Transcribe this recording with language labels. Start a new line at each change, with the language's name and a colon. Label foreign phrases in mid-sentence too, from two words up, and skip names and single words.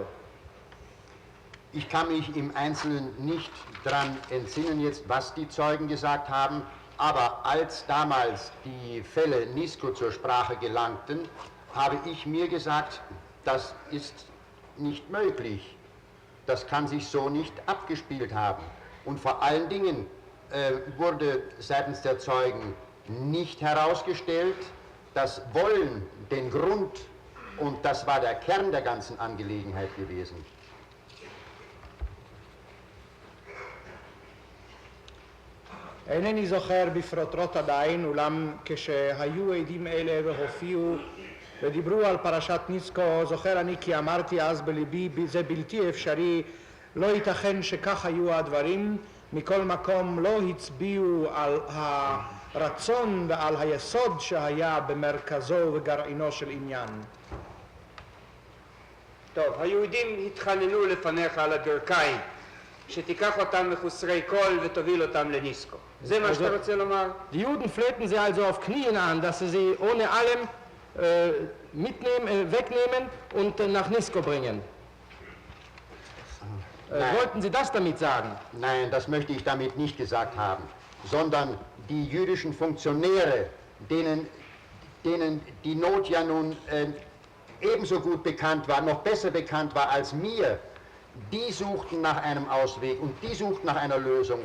German: Ich kann mich im Einzelnen nicht daran entsinnen jetzt, was die Zeugen gesagt haben, aber als damals die Fälle Nisko zur Sprache gelangten, habe ich mir gesagt, das ist nicht möglich. Das kann sich so nicht abgespielt haben. Und vor allen Dingen wurde seitens der Zeugen nicht herausgestellt, das Wollen, den Grund, und das war der Kern der ganzen Angelegenheit gewesen.
Hebrew: אינני זוכר בפרוטרוט עדיין, אולם כשהיו עדים אלה והופיעו ודיברו על פרשת ניסקו, זוכר אני כי אמרתי אז בליבי, זה בלתי אפשרי, לא ייתכן שכך היו הדברים, מכל מקום לא הצביעו על הרצון ועל היסוד שהיה במרכזו וגרעינו של עניין. טוב, היהודים התחננו לפניך על הברכיים, שתיקח אותם מחוסרי כל ותוביל אותם לניסקו. זה מה שאתה רוצה לומר?
German: Die Juden flehten sie also auf Knien an, dass sie ohne allem wegnehmen und nach Nisko bringen. Wollten Sie das damit sagen? Nein, das möchte ich damit nicht gesagt haben, sondern die jüdischen Funktionäre, denen die Not ja nun ebenso gut bekannt war, noch besser bekannt war als mir, die suchten nach einem Ausweg und die suchten nach einer Lösung.